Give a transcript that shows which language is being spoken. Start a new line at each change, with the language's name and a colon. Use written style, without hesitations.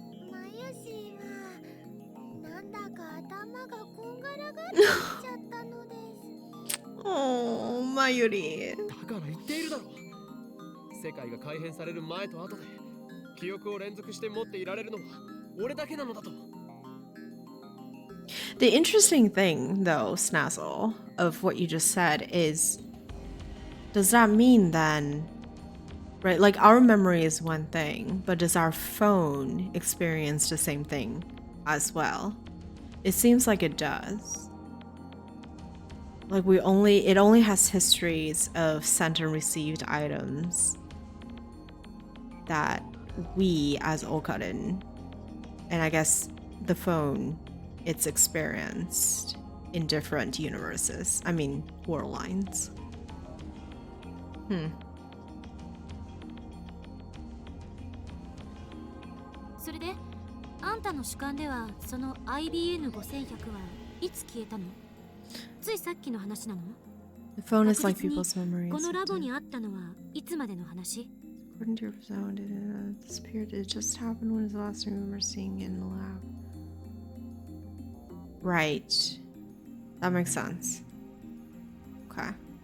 Japanese: まゆしはなんだか頭がこんがらがってきちゃったのです。
English: Oh, Mayuri.
Japanese: だから言っているだろう。世界が改変される前と後で記憶を連続して持っていられるのは俺だけなのだと。
English: The interesting thing, though, Snazzle, of what you just said is, does that mean then, right, like our memory is one thing, but does our phone experience the same thing as well? It seems like it does. Like it only has histories of sent and received items that we as Okarin, and I guess the phone, it's experienced in different universes. I mean, world lines.
Japanese: それであんたの主観ではその IBN5100 はいつ消えたの？ついさっきの話なの？
English: The phone is like
Japanese: 確実に
English: people's memories.
Japanese: このラボにあったのはいつまでの話？
English: According to your sound, it disappeared. It just happened when the last time we were seeing it in the lab. Right. That makes sense. Okay.